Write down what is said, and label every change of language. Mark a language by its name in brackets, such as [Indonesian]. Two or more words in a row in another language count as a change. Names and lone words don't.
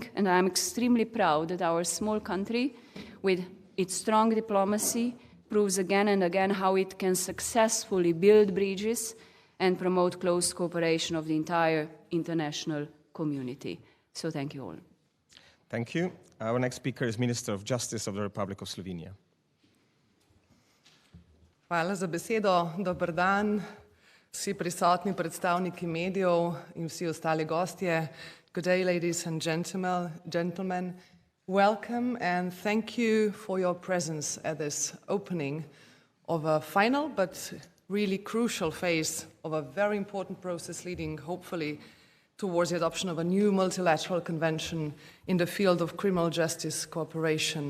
[English] And I'm extremely proud that our small country, with its strong diplomacy, proves again and again how it can successfully build bridges and promote close cooperation of the entire international community. So thank you all. Thank you. Our next speaker is Minister of Justice of the Republic of Slovenia. [Slovenian] Hvala za besedo. Dober dan, vsi prisotni predstavniki medijev in vsi ostali gostje. [English] Good day, ladies and gentlemen. Welcome and thank you for your presence at this opening of a final but really crucial phase of a very important process leading, hopefully, towards the adoption of a new multilateral convention in the field of criminal justice cooperation.